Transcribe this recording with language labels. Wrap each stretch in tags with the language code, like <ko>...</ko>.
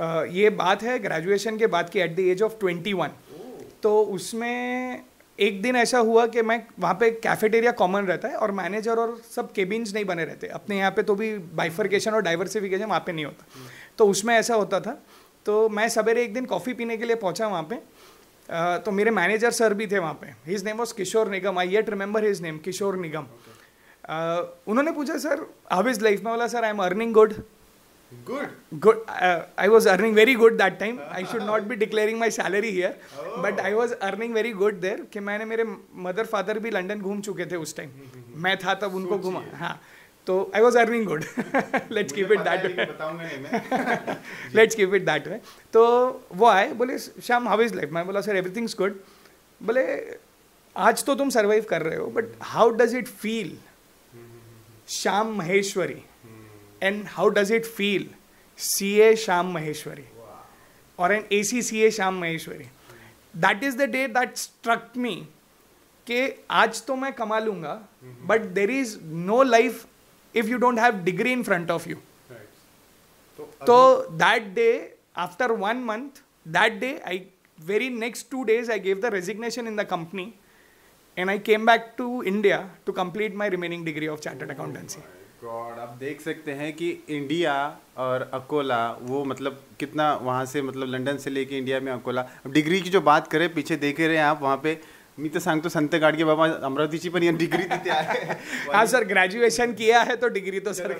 <hi>ये बात है ग्रेजुएशन के बाद की,</hi> <en>At the age of 21।</en> <hi>तो उसमें एक दिन ऐसा हुआ कि मैं वहाँ पे कैफेटेरिया कॉमन रहता है और मैनेजर और सब केबिन्स नहीं बने रहते अपने यहाँ पे, तो भी बाइफर्केशन और डाइवर्सिफिकेशन वहाँ पे नहीं होता। तो उसमें ऐसा होता था, तो मैं सवेरे एक दिन कॉफ़ी पीने के लिए पहुँचा वहाँ पे। तो मेरे मैनेजर सर भी थे वहाँ पे,</hi> <en>his name was Kishore Nigam, I yet remember his name,</en> <hi>किशोर निगम। उन्होंने पूछा सर</hi> <en>how is life,</en> <hi>में बोला</hi> <en>Sir I am earning good. Good. I was earning very good that time. I should not be declaring my salary here, but I was earning very good there.</en> <hi>कि मैंने, मेरे mother father भी London घूम चुके थे उस time, मैं था तब उनको घुमा।</hi> <en>हाँ, तो I was earning good. Let's keep it that way. Let's keep it that way.</en> <hi>तो वो आए, बोले श्याम</hi> <en>how is life,</en> <hi>मैं बोला सर</hi> <en>Everything's good.</en> <hi>बोले आज तो तुम सर्वाइव कर रहे हो,</hi> <en>But how does it feel Shyam Maheshwari, and how does it feel CA Shyam Maheshwari or an ACCA Shyam Maheshwari? That is the day that struck me</en> <hi>कि आज तो मैं कमा लूँगा,</hi> <en>but there is no life if you don't have degree in front of you. तो that day, after 1 month, that day, very next 2 days, I gave the resignation in the company and I came back to India to complete my remaining degree of Chartered Accountancy.</en> <hi>God, आप देख सकते हैं कि India और अकोला, वो मतलब कितना वहाँ से, मतलब लंदन से लेके इंडिया में अकोला। अब डिग्री की जो बात करें, पीछे देख रहे हैं आप, वहाँ पे</hi> <mr>मी तर सांगतो संत गाडगे बाबा अमरावतीची पण डिग्री तिथे आहे।</mr> <hi>हाँ सर, ग्रेजुएशन किया है तो डिग्री तो सर।</hi>